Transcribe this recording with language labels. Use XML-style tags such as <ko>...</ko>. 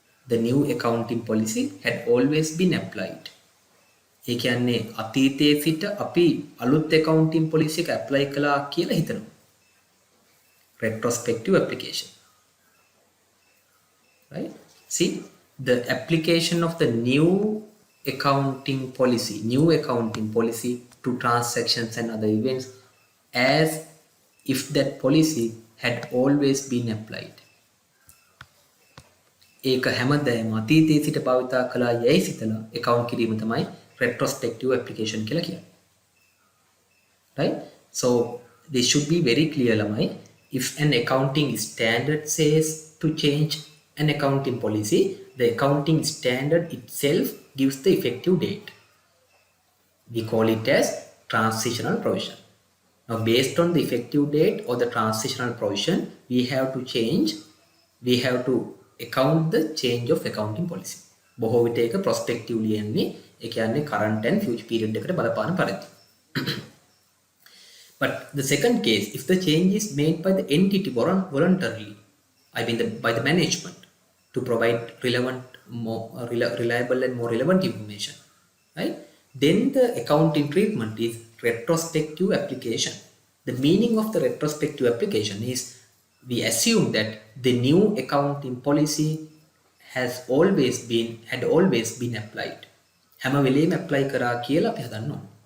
<en>The new accounting policy had always been applied.</en> <si>ඒ කියන්නේ අතීතයේ සිට අපි අලුත් accounting policy එක apply කළා කියලා හිතනවා.</si> <en>Retrospective application. Right? See, the application of the new accounting policy to transactions and other events as if that policy had always been applied.</en> <si>ඒක හැමදාම අතීතයේ සිට භාවිතා කළා යයි සිතලා account කිරීම තමයි retrospective application කියලා කියන්නේ.</si> <en>Right? So this should be very clear lamai. If an accounting standard says to change an accounting policy, the accounting standard itself gives the effective date. We call it as transitional provision. Now based on the effective date or the transitional provision, we have to account the change of accounting policy.</en> <si>බොහෝ විට ඒක prospectively එන්නේ. ඒ කියන්නේ</si> <en>current and future period</en> <si>එකට බලපාන පරිදි.</si> <en>But the second case, if the change is made by the entity voluntarily, I mean by the management to provide reliable and more relevant information, right? Then the accounting treatment is retrospective application. The meaning of the retrospective application is we assume that the new accounting policy had always been applied.</en> <si>හැම වෙලේම apply කරා කියලා අපි හදන්න ඕන.</si>